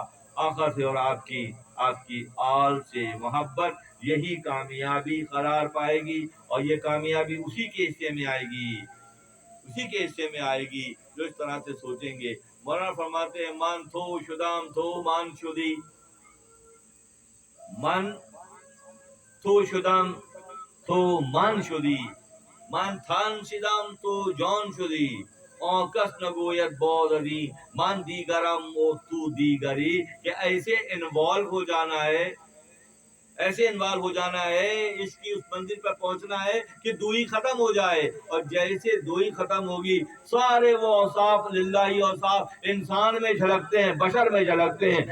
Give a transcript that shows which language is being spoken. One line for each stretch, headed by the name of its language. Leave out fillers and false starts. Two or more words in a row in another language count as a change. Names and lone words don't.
Urdu: آقا سے اور آپ کی آل سے محبت، یہی کامیابی قرار پائے گی، اور یہ کامیابی اسی کے حصے میں آئے گی، اسی کے حصے میں آئے گی جو اس طرح سے سوچیں گے۔ مولانا فرماتے ہیں
Persian: من تھو شدام تھو مان شدی، من تو شدم تو من شدی، من تن شدم تو جان شدی، آن کس نگوید باز ازیں من دیگرم و تو دیگری،
Urdu: کہ ایسے انوالو ہو جانا ہے، ایسے انوالو ہو جانا ہے، اس کی اس منزل پر پہنچنا ہے کہ دوئی ختم ہو جائے، اور جیسے دوئی ختم ہوگی سارے وہ اوصاف للہ اوصاف انسان میں جھلکتے ہیں، بشر میں جھلکتے ہیں۔